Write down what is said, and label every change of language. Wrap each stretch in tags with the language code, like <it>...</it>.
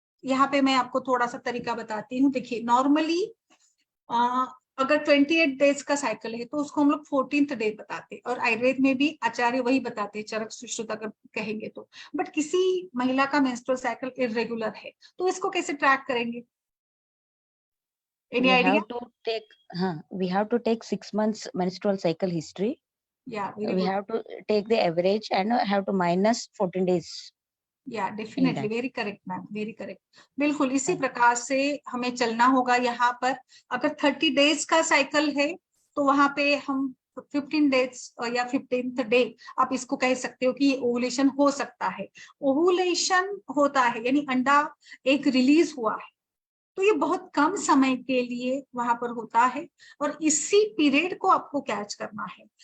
<hi>यहाँ पे मैं आपको थोड़ा सा तरीका बताती हूँ। देखिए, नॉर्मली अगर 28 डेज का साइकिल है तो उसको हम लोग 14th डे बताते हैं, और आयुर्वेद में भी आचार्य वही बताते हैं, चरक सुश्रुत अगर कहेंगे तो। बट किसी महिला का मेंस्ट्रुअल साइकिल इरेगुलर है तो इसको कैसे ट्रैक करेंगे?</hi> <en>Any idea? We have to take 6 months menstrual cycle history. Yeah, very we good. have to take the average and have to minus 14 days.</en> <hi>या definitely,</hi> <en>Very correct ma'am, very correct.</en> <hi>बिल्कुल इसी प्रकार से हमें चलना होगा। यहाँ पर अगर 30 डेज का साइकिल है तो वहां पे हम 15 डेज या 15th डे आप इसको कह सकते हो कि ओवुलेशन हो सकता है। ओवुलेशन होता है यानी अंडा एक रिलीज हुआ है, तो ये बहुत कम समय के लिए वहां पर होता है और इसी पीरियड को आपको कैच करना है।</hi>